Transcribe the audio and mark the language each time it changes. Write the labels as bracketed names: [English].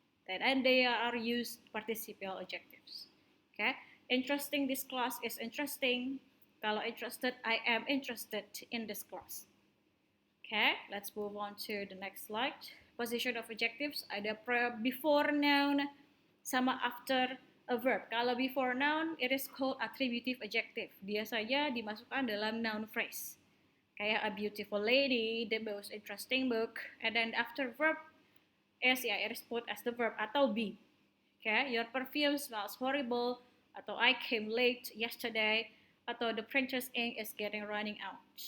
[English] And they are used participial adjectives. Okay, interesting, this class is interesting. Kalau interested, I am interested in this class. Okay, let's move on to the next slide. Position of adjectives, ada before noun sama after a verb. Kalau before noun, it is called attributive adjective. [Indonesian] Biasanya dimasukkan dalam noun phrase. [English] Kayak a beautiful lady, the most interesting book, and then after verb is it is put as the verb atau be. Okay, your perfume smells horrible, atau I came late yesterday, atau the printer's ink is getting running out.